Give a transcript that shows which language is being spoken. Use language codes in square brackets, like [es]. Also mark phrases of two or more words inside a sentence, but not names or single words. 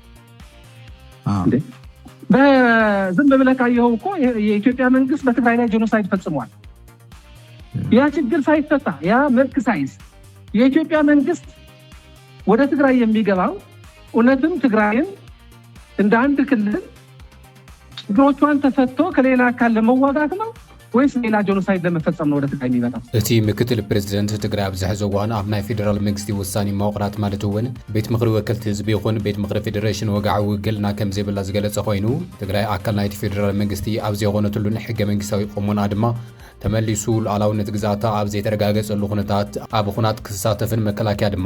[am] በዝም ብለህ ካየኸው እኮ የኢትዮጵያ መንግስት በትግራይ ላይ ጄኖሳይድ ፈጽሟል። ያ ችግር ሳይፈታ ያ መልክ ሳይዝ የኢትዮጵያ መንግስት ወደ ትግራይ የሚገባው እውነትም ትግራይን እንደ አንድ ክልል ችግሮቿን ተፈቶ ከሌላ አካል ለመዋጋት ነው ወይስ ሌላ ጄኖሳይድ ለመፈጸም ነው ወደ ትግራይ የሚመጣው? [ti] እቲ ምክትል ፕሬዚደንት ትግራይ ኣብ ዝሕዞ እዋን ኣብ ናይ ፌደራል መንግስቲ ውሳኔ መዋቕራት ማለት እውን ቤት ምክሪ ወከልቲ ህዝቢ ይኹን ቤት ምክሪ ፌደሬሽን ወግዓዊ ውግልና ከም ዘይብላ ዝገለጸ ኮይኑ ትግራይ ኣካል ናይቲ ፌደራል መንግስቲ ኣብ ዘይኮነትሉን ሕገ መንግስታዊ ቁመና ድማ ተመሊሱ ሉዓላውነት ግዛእታ ኣብ ዘይተረጋገፀሉ ኩነታት ኣብ ኩናት ክሳተፍን መከላከያ ድማ